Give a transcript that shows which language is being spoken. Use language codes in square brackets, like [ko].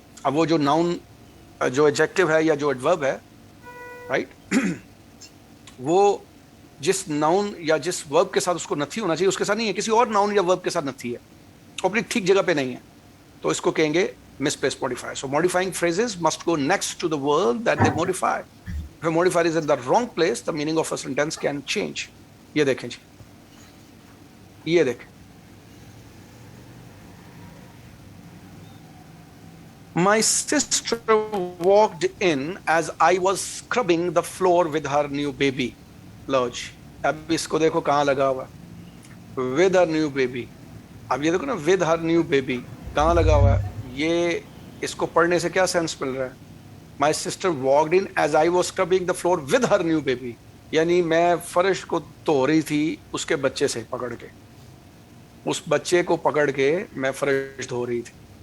[hi] अब वो जो नाउन, जो एडजेक्टिव है या जो एडवर्ब है, राइट, वो जिस नाउन या जिस वर्ब के साथ उसको नथी होना चाहिए उसके साथ नहीं है, किसी और नाउन या वर्ब के साथ नथी है, अपनी ठीक जगह पे नहीं है, तो इसको कहेंगे misplaced modifier. [en] So modifying phrases must go next to the word that they modify. If a modifier is in the wrong place, the meaning of a sentence can change. [hi] ये देखें जी, ये देखें। [en] My sister walked in as I was scrubbing the floor with her new baby. [hi] लो जी, अब इसको देखो कहाँ लगा हुआ, [en] with her new baby। [hi] अब ये देखो ना, [en] with her new baby [hi] कहाँ लगा हुआ है? ये इसको पढ़ने से क्या सेंस मिल रहा है? [en] My sister walked in as I was scrubbing the floor with her new baby, [hi] यानी मैं फर्श को धो रही थी उसके बच्चे से पकड़ के, उस बच्चे को पकड़ के मैं फर्श धो रही थी।